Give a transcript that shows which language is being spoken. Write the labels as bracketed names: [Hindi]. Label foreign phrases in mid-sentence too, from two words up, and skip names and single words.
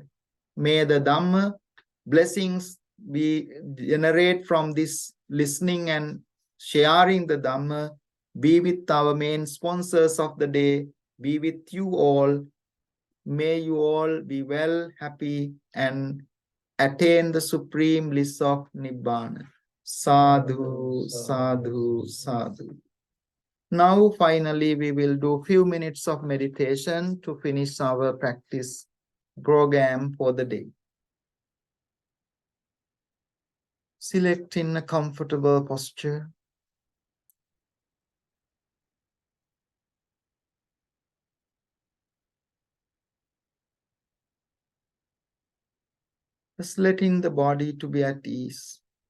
[English] May the Dhamma blessings we generate from this listening and sharing the Dhamma be with our main sponsors of the day, be with you all. May you all be well, happy, and attain the supreme bliss of Nibbana. [Pali] Sadhu, sadhu, sadhu. [English] Now, finally, we will do a few minutes of meditation to finish our practice program for the day. Select in a comfortable posture. Just letting the body to be at ease.